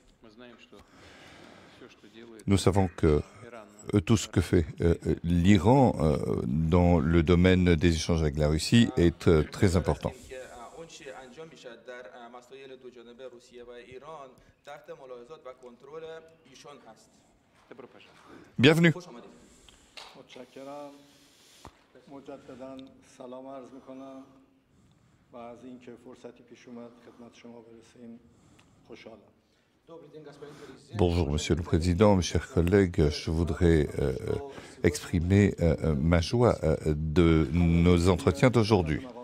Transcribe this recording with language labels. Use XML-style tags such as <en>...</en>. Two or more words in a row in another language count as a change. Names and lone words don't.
<fr>Nous savons que tout ce que fait l'Iran dans le domaine des échanges avec la Russie est très important. Bienvenue.</fr> <fa>مجددا سلام عرض میکنم و از اینکه فرصتی پیش اومد خدمت شما برسیم خوشحالم.</fa> <fr>Bonjour, Monsieur le Président, mes chers collègues. Je voudrais exprimer ma joie de nos entretiens d'aujourd'hui.</fr>